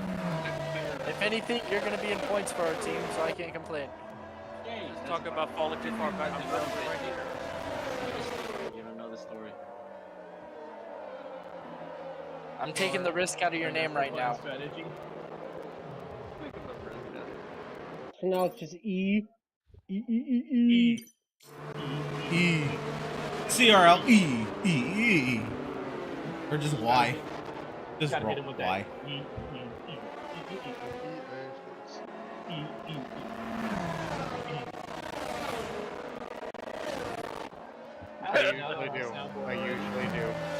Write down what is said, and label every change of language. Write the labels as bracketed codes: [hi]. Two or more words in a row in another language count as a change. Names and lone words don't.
[en] If anything, you're gonna be in points for our team, so I can't complain. Yay, let's talk about falling too far back in the right here. You don't know the story. I'm taking the risk out of your name right now. Strategy. So now it's just E. E. E. CRL E. E. Or just Y. Just Gotta roll hit him with Y. that. E. I usually do. I usually do.